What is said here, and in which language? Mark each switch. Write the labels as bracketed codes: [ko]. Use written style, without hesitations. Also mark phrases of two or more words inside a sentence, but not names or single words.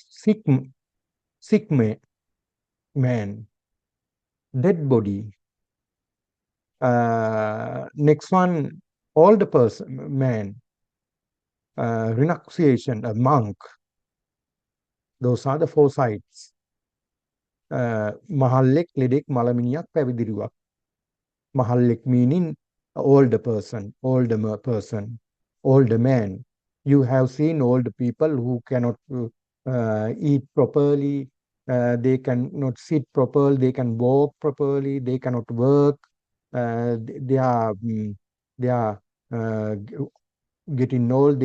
[en] Sick man, dead body. Next one, older person, man, renunciation, a monk. Those are the four sides. [si] මහල්ලෙක්, ලෙඩෙක්, මළමිනියක්, පැවිදිරුවක්. [en] Mahallek meaning older person, person, older man. You have seen old people who cannot eat properly, they cannot sit properly, they can walk properly, they cannot work. They are they are getting old.